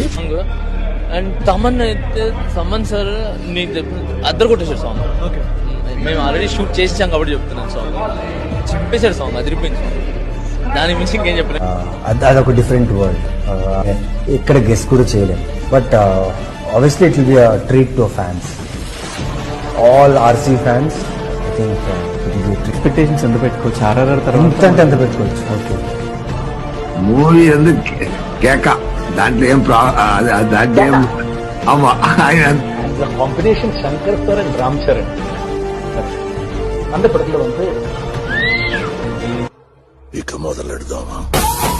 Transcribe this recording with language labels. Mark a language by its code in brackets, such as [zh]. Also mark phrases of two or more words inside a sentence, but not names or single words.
[te] అండ్ తమన్ అయితే సార్ నీకు అద్దరు కొట్టేశాడు సాంగ్. మేము [en] already shoot [te] చేసాం కాబట్టి చెప్తున్నాను. సాంగ్ చింపేశాడు, సాంగ్ అదిరిపోయింది. సాంగ్ దాని మించి ఇంకేం చెప్పలేదు. అదొక [en] different world, [te] ఇక్కడ గెస్ కూడా చేయలేము. [en] But obviously it will be a treat to fans, all RC fans. I think [te] ఎక్స్పెక్టేషన్స్ ఎంత పెట్టుకోవచ్చు? ఆర్ఆర్ఆర్ తర్వాత ఎంత పెట్టుకోవచ్చు. ఓకే, మూవీ ఎందుకు కేక, దాంట్లో ఏం దాంట్లో ఏం అమ్మా [ta] காம்பினேஷன் சங்கர் சார் அண்ட் ராம் சரண் அந்த படத்துல [te] ఇక మొదలెడదామా?